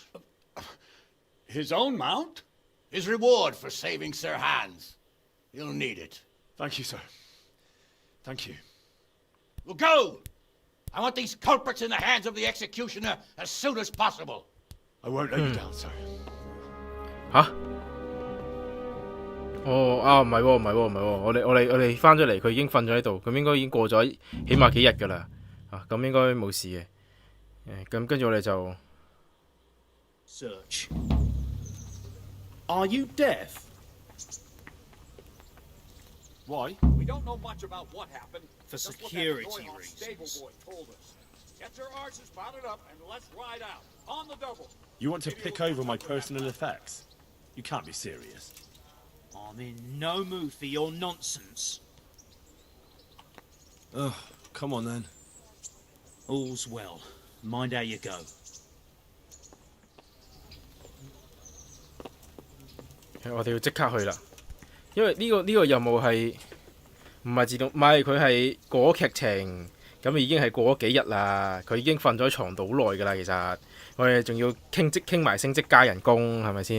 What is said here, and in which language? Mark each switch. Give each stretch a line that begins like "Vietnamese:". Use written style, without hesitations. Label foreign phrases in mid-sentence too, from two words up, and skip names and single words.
English: His own mount? His reward for saving Sir Hans. He'll need it. Thank you, sir. Thank you. Well, go! I want these culprits in the hands of the executioner as soon as possible. I won't let you down, sir.
Cantonese: 吓？哦啊，唔係喎，唔係喎，唔係喎，我哋翻咗嚟，佢已經瞓咗喺度，咁應該已經過咗起碼幾日㗎啦，啊，咁應該冇事嘅，咁跟住我哋就
English: Search. Are you deaf? Why? We don't know much about what happened. For security reasons. Stable boy told us. Get your arses mounted up and let's ride out. On the double. You want to pick over my personal effects? You can't be serious. I'm in no mood for your nonsense. Oh, come on then. All's well. Mind how you go.
Cantonese: 我哋要即刻去啦，因為呢個任務係唔係自動，唔係佢係過咗劇情，咁已經係過咗幾日啦，佢已經瞓咗喺床度好耐㗎啦，其實我哋仲要傾埋升職加人工，係咪先？